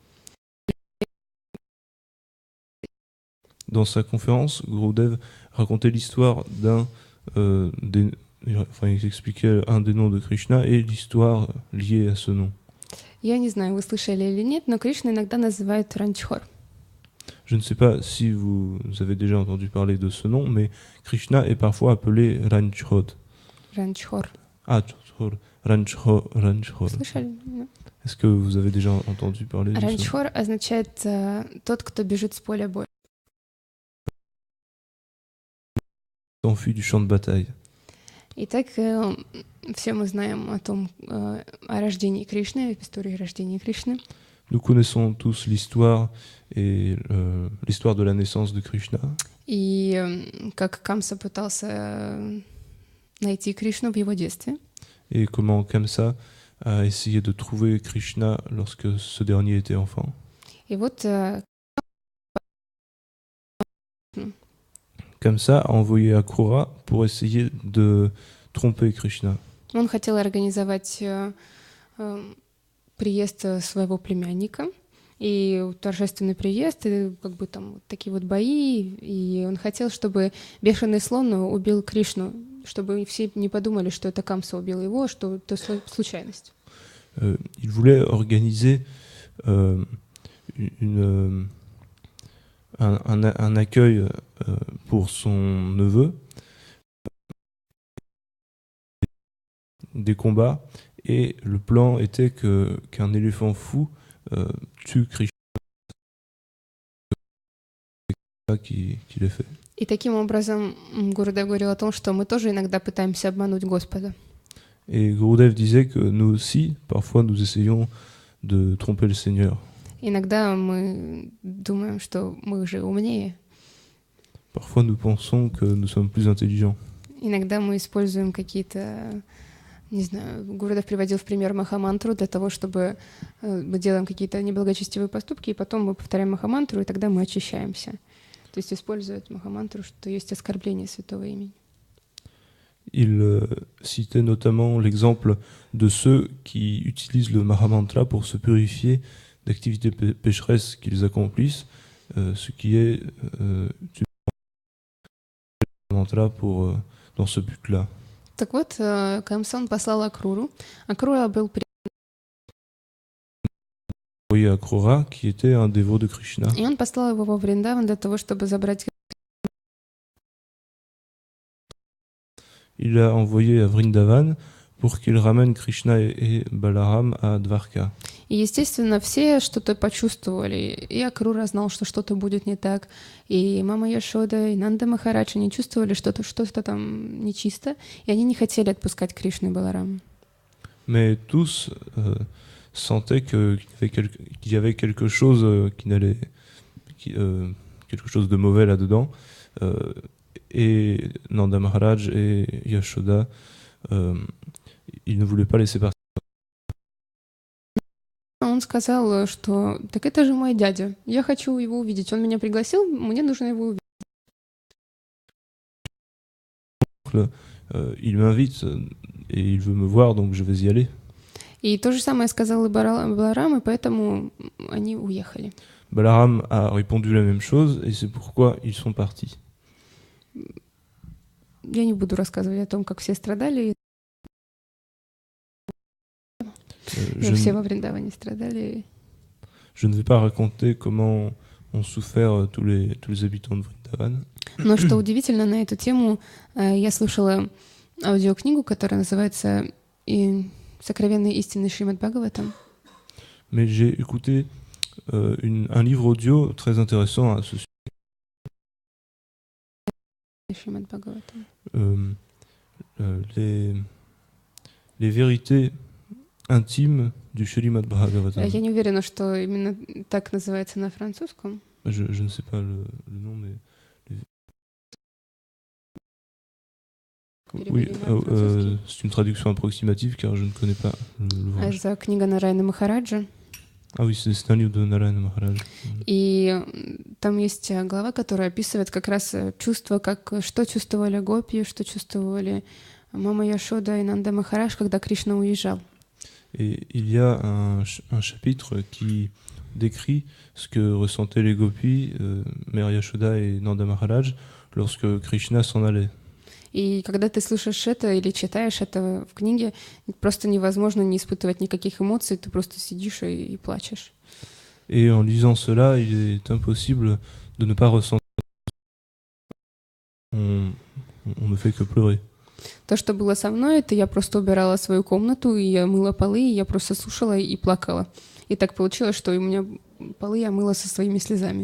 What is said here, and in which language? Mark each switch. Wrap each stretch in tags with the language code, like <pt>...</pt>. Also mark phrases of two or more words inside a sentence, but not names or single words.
<fr>Dans sa conférence, Gurudev racontait l'histoire il expliquait un des noms de Krishna et l'histoire liée à ce nom.</fr> <ru>Я не знаю, вы слышали или нет, но Кришну иногда называют Ранчхор.</ru> <fr>Je ne sais pas si vous avez déjà entendu parler de ce nom, mais Krishna est parfois appelé Ranchhod.</fr> <ru>Ранчхор.</ru> <fr>Ah, Ranchhod.</fr> <ru>Слышали?</ru> <fr>Est-ce que vous avez déjà entendu parler de ce nom?</fr> <ru>Ранчхор означает тот, кто бежит с поля боя.</ru> <fr>S'enfuit du champ de bataille.</fr> <ru>Итак, все мы знаем о рождении Кришны, истории рождения Кришны.</ru> <fr>Nous connaissons tous l'histoire et l'histoire de la naissance de Krishna.</fr> <ru>И как Камса пытался найти Кришну в его детстве.</ru> <fr>Et comment Kamsa a essayé de trouver Krishna lorsque ce dernier était enfant.</fr> <ru>И вот</ru> <fr>Kamsa a envoyé Akrura pour essayer de tromper Krishna.</fr> <ru>Он хотел организовать приезд своего племянника, и торжественный приезд, и как бы там вот такие вот бои, и он хотел, чтобы бешеный слон убил Кришну, чтобы все не подумали, что это Камса убил его, что это случайность.</ru> <fr>Il voulait organiser un accueil pour son neveu, des combats, et le plan était qu'un éléphant fou tue Krishna qui l'ait fait.</fr> <ru>И таким образом Гурудев говорил о том, что мы тоже иногда пытаемся обмануть Господа.</ru> <fr>Et Gurudev disait que nous aussi, parfois, nous essayons de tromper le Seigneur.</fr> <ru>Иногда мы думаем, что мы же умнее.</ru> <fr>Parfois, nous pensons que nous sommes plus intelligents.</fr> <ru>Иногда мы используем какие-то, не знаю, Гурудев приводил в пример Махамантру для того, чтобы мы делаем какие-то неблагочестивые поступки, и потом мы повторяем Махамантру, и тогда мы очищаемся. То есть используют Махамантру, что есть оскорбление святого имени.</ru> <fr>Il citait notamment l'exemple de ceux qui utilisent le Mahamantra pour se purifier d'activités pécheresses qu'ils accomplissent, ce qui est utiliser le mantra dans ce but-là.</fr> <ru>Так вот, Камсан послал Акруру. Акрура был</ru> <fr>Envoyé à Akrura, qui était un dévot de Krishna.</fr> <ru>И он послал его во Вриндаван для того, чтобы забрать.</ru> <fr>Il l'a envoyé à Vrindavan pour qu'il ramène Krishna et Balaram à Dvarka.</fr> <ru>И, естественно, все что-то почувствовали. И Акрура знал, что что-то будет не так. И мама Яшода, и Нанда Махарадж, они чувствовали что-то там нечисто. И они не хотели отпускать Кришну и Баларама.</ru> <fr>Mais tous sentaient qu'il y avait quelque chose quelque chose de mauvais là-dedans. Et Nanda Maharaj et Yashoda, ils ne voulaient pas laisser partir.</fr> <ru>Он сказал, что так это же мой дядя, я хочу его увидеть. Он меня пригласил, мне нужно его увидеть.</ru> <fr>Il m'invite et il veut me voir, donc je vais y aller.</fr> <ru>И то же самое сказал и Баларам, и поэтому они уехали.</ru> <fr>Balaram a répondu la même chose, et c'est pourquoi ils sont partis.</fr> <ru>Я не буду рассказывать о том, как все страдали. Все во Вриндаване страдали.</ru> <fr>Je ne vais pas raconter comment ont souffert tous les habitants de Vrindavan.</fr> <ru>Но что удивительно, на эту тему я слушала аудиокнигу, которая называется «Сокровенные истины Шримад Бхагаватам».</ru> <fr>Mais j'ai écouté un livre audio très intéressant à ce sujet.</fr> <ru>Шримад Бхагаватам.</ru> <fr>Les vérités intimes du Shrimad Bhagavatam.</fr> <ru>Я не уверена, что именно так называется на французском.</ru> <fr>Je ne sais pas le nom, mais... Oui, c'est une traduction approximative car je ne connais pas l'ouvrage.</fr> <ru>Это книга Нараяна Махараджа.</ru> <fr>Ah oui, c'est un livre de Narayana Maharaj.</fr> <ru>И там есть глава, которая описывает как раз чувства, что чувствовали гопи, что чувствовали мама Яшода и Нанда Махарадж, когда Кришна уезжал.</ru> <fr>Et il y a un chapitre qui décrit ce que ressentaient les gopis, Mère Yashoda et Nanda Maharaj, lorsque Krishna s'en allait.</fr> <ru>И когда ты слушаешь это или читаешь это в книге, просто невозможно не испытывать никаких эмоций, ты просто сидишь и плачешь.</ru> <fr>Et en lisant cela, il est impossible de ne pas ressentir. On ne fait que pleurer.</fr> <ru>То, что было со мной, это я просто убирала свою комнату, и я мыла полы, и я просто слушала и плакала. И так получилось, что у меня полы я мыла со своими слезами.</ru>